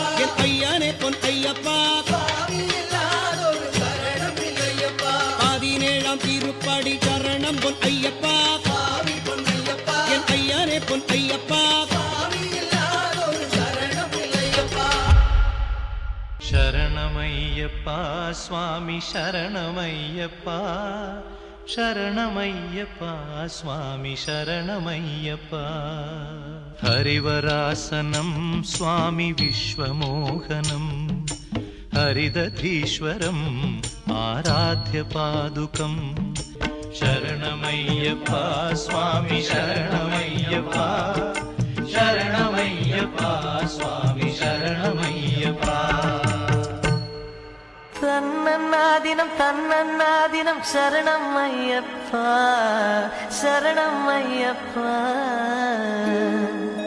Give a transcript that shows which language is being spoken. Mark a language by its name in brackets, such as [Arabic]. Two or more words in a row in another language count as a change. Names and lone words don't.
[Tamil] என் ஐயானே பொன் ஐயப்பா. சுவாமி இல்லாதொரு சரணம் இல்லையப்பா. 17ஆம் திருப்படி சரணம் பொன் ஐயப்பா சுவாமி பொன்னையப்பா என் ஐயானே பொன் ஐயப்பா. சுவாமி இல்லாதொரு சரணம் இல்லையப்பா. [Telugu] శరణమయ్యప్ప స్వామి శరణమయ్యప్ప శరణమయ్యప్ప స్వామి శరణమయ్యప్ప. [Sanskrit] హరివరాసనం స్వామి విశ్వమోహనం హరిదధీశ్వరం ఆరాధ్య పాదుకం. [Telugu] శరణమయ్యప్ప స్వామి శరణమయ్యప్ప శరణమయ్యప్ప స్వామి శరణమయ్యప్ప. [Tamil] தன்னன்னாதினம் தன்னன்னாதினம் சரணம் ஐயப்பா சரணம் ஐயப்பா